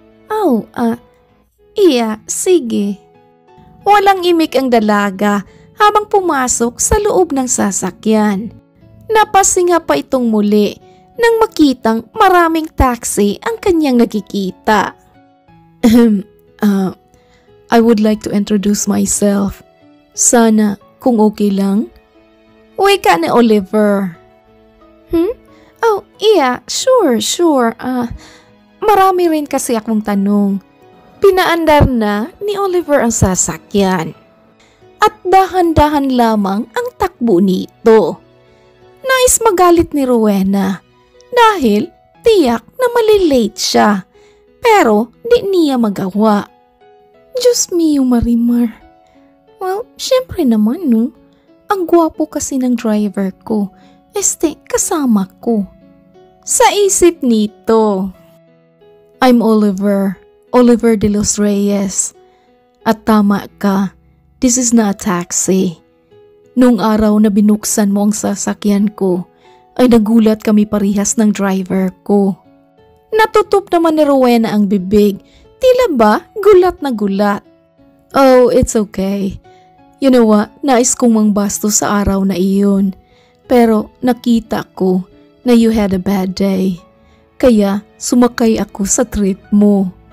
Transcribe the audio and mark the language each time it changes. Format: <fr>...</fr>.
<tl>Oh, iya, sige. Walang imik ang dalaga habang pumasok sa loob ng sasakyan. Napasinga pa itong muli nang makitang maraming taxi ang kanyang nakikita.</tl> <en>I would like to introduce myself.</en> <tl>Sana kung okay lang. Wika ni Oliver.</tl> <en>Oh, Yeah, sure.</en> <tl>Marami rin kasi akong tanong. Pinaandar na ni Oliver ang sasakyan. At dahan-dahan lamang ang takbo nito. Nais magalit ni Rowena dahil tiyak na malilate siya. Pero di niya magawa. Diyos mio, Marimar. Well, syempre naman no. Ang gwapo kasi ng driver ko. Kasama ko. Sa isip nito.</tl> <en>I'm Oliver de los Reyes.</en> <tl>At tama ka,</tl> <en>this is not a taxi.</en> <tl>Nung araw na binuksan mo ang sasakyan ko, ay nagulat kami parihas ng driver ko. Natutup naman ni Rowena ang bibig. Tila ba gulat na gulat?</tl> <en>Oh, it's okay. You know what?</en> <tl>Nais kong mangbasto sa araw na iyon. Pero nakita ko na</tl> <en>you had a bad day.</en> <tl>Kaya sumakay ako sa trip mo.</tl>